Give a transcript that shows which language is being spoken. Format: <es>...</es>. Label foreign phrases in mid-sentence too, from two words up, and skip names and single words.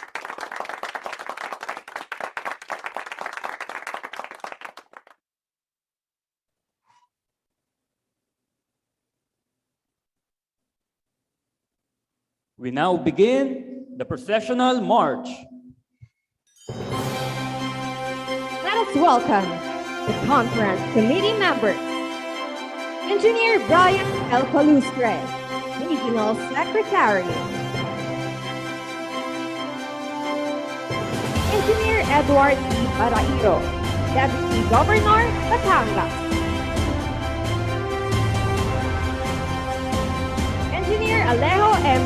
<en>We now begin the processional march. Let us welcome the conference committee members. Engineer Brian L. Palustre, Regional Secretary. Engineer Edward E. Barairo, Deputy Governor, Batangas. Engineer Alejo M.</en>